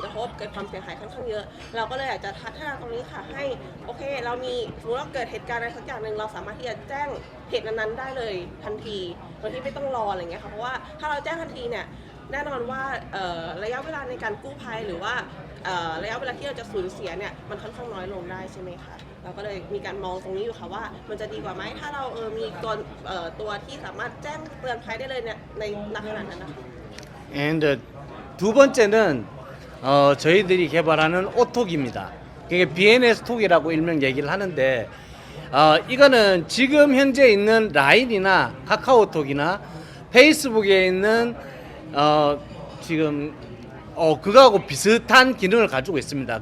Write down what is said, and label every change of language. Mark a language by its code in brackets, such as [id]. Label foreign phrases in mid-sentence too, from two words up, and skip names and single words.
[th] ระทบเกิดความเสียหายค่อนข้างเยอะเราก็เลยอยากจะพัฒนาตรงนี้ค่ะให้โอเคเรามีสมมติว่าเกิดเหตุการณ์อะไรสักอย่างหนึ่งเราสามารถที่จะแจ้งเหตุนั้นๆได้เลยทันทีโดยที่ไม่ต้องรออะไรอย่างเงี้ยค่ะเพราะว่าถ้าเราแจ้งทันทีเนี่ยแน่นอนว่าระยะเวลาในการกู้ภัยหรือว่าระยะเวลาที่เราจะสูญเสียเนี่ยมันค่อนข้างน้อยลงได้ใช่ไหมคะเราก็เลยมีการมองตรงนี้อยู่ค่ะว่ามันจะดีกว่าไหมถ้าเรามีตัวที่สามารถแจ้งเตือนภัยได้เลยเนี่ยในขณะนั้นนะคะ [ko] And 두 번째는 저희들이 개발하는 오톡입니다. 그게 BNS 톡이라고 일명 얘기를 하는데 이거는 지금 현재 있는 라인이나 카카오톡이나 페이스북에 있는 지금 그거하고 비슷한 기능을 가지고 있습니다.